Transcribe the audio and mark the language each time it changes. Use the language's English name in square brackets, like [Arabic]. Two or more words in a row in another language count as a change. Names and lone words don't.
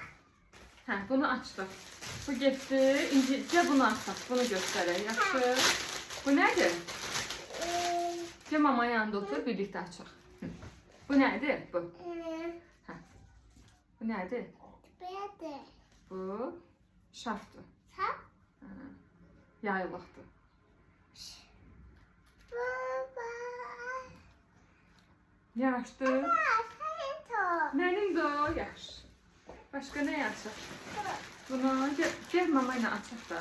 [Turkish] Ha, bunu açtık. Bu gitti. İnce bunu açtık. Bunu göstereyim. Yaxşı. Bu nedir? Gel mama yanında otur, birlikte açaq. Bu nedir? Bu. Ha. Bu nedir? Bu şarftır. Yaylıqdır. [Azerbaijani] Yaxşı. Mənim də o, yaxşı. Başqa nə açaq? Bunu gel mama ilə açaq da.